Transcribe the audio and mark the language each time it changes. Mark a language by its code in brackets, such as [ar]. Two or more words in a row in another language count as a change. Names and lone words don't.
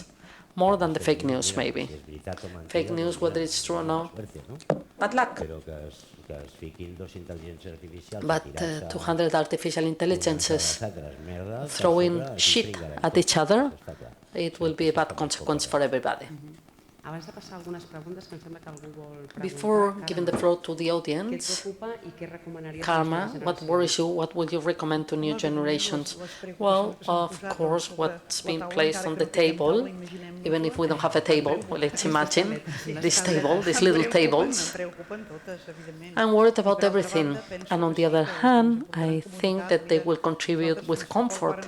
[en] More than the fake news, maybe. Fake news, whether it's true or not, bad luck. But 200 artificial intelligences throwing shit at each other, it will be a bad consequence for everybody. [ca] Abans de passar algunes preguntes, que em sembla que algú vol preguntar. [en] Before giving the floor to the [ca] Què et [en] audience, [ca] preocupa i què recomanaries? [en] Karma, what worries you? What would you recommend to new generations? Well, of course, what's been placed on the table, even if we don't have a table, well, let's imagine this table, these little tables. I'm worried about everything. And on the other hand, I think that they will contribute with comfort.